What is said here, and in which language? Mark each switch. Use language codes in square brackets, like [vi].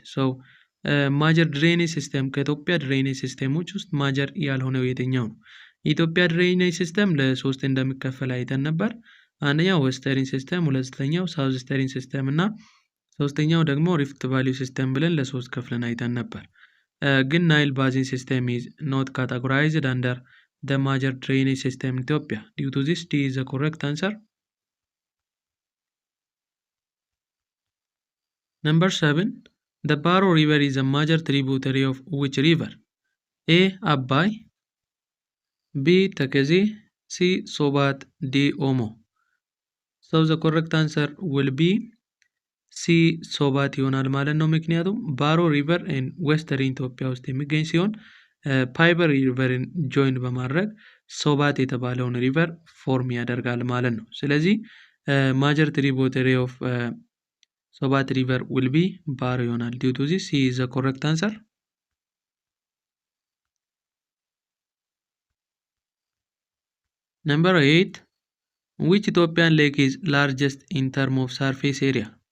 [am] So ማጀር ድሬኔጅ ሲስተም ከኢትዮጵያ ድሬኔጅ ሲስተሞች ውስጥ ማጀር ያልሆነው የትኛው ነው? የኢትዮጵያ ድሬኔጅ ሲስተም ለሶስት እንደሚከፈል አይተን ነበር። አንደኛው ዌስተርን ሲስተም፣ ሁለተኛው ሳውዝ ስተርን ሲስተም እና ሶስተኛው ደግሞ ሪፍት ቫሊ ሲስተም ብለን ለሶስት ከፍለን አይተን ነበር። ግን [en] ናይል ባዚን ሲስተም ኢዝ ኖት ካታጎራይዝድ አንደር the major drainage system in Ethiopia. Due to this, D is the correct answer. Number 7. The Baro River is a major tributary of which river? A. Abai, B. Takezi, C. Sobat, D. Omo. So the correct answer will be C. [am] Sobat ይሆናል ማለት ነው። ምክንያቱም ባሮ ሪቨር in western ኢትዮጵያ ውስጥ የሚገኝ ሲሆን ፓይበር ሪቨርን ጆይን በማድረግ ሶባት የተባለውን ሪቨር ፎርም ያደርጋል ማለት ነው። ስለዚህ [en] ማጀር ትሪቡተሪ ኦፍ ሶባት ሪቨር ዊል ቢ ባሮ [am] ይሆናል። [en] ዲው ቱ ዚስ ሲ ኢዝ ዘ ኮሬክት አንሰር። ነምበር 8 which Ethiopian lake is largest in term of surface area?